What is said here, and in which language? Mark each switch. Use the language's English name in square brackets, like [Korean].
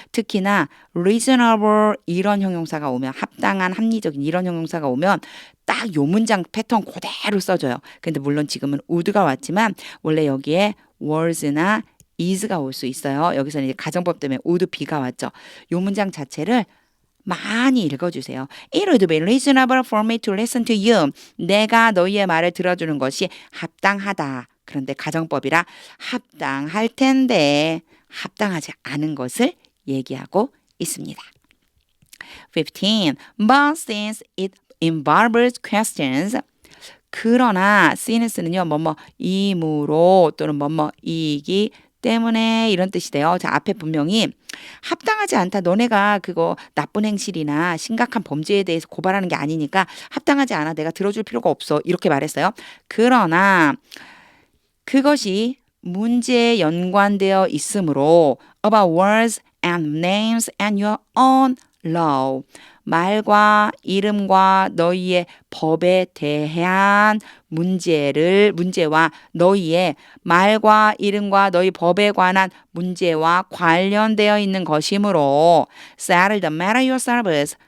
[Korean] 특히나 reasonable 이런 형용사가 오면 합당한 합리적인 이런 형용사가 오면 딱 요 문장 패턴 그대로 써줘요. 근데 물론 지금은 would가 왔지만 원래 여기에 was나 is가 올 수 있어요. 여기서는 이제 가정법 때문에 would be가 왔죠. 요 문장 자체를 많이 읽어주세요. [English] It would be reasonable for me to listen to you. [Korean] 내가 너희의 말을 들어주는 것이 합당하다. 그런데 가정법이라 합당할 텐데 합당하지 않은 것을 얘기하고 있습니다. 15. [English] But since it involves questions [Korean] 그러나 since는요 뭐뭐 이므로 또는 뭐뭐 이기 때문에 이런 뜻이 돼요. 자, 앞에 분명히 합당하지 않다. 너네가 그거 나쁜 행실이나 심각한 범죄에 대해서 고발하는 게 아니니까 합당하지 않아. 내가 들어줄 필요가 없어. 이렇게 말했어요. 그러나 그것이 문제에 연관되어 있으므로 [English] about words and names and your own law. [Korean] 말과 이름과 너희의 법에 대한 문제와 너희의 말과 이름과 너희 법에 관한 문제와 관련되어 있는 것이므로 [English] settle the matter yourselves.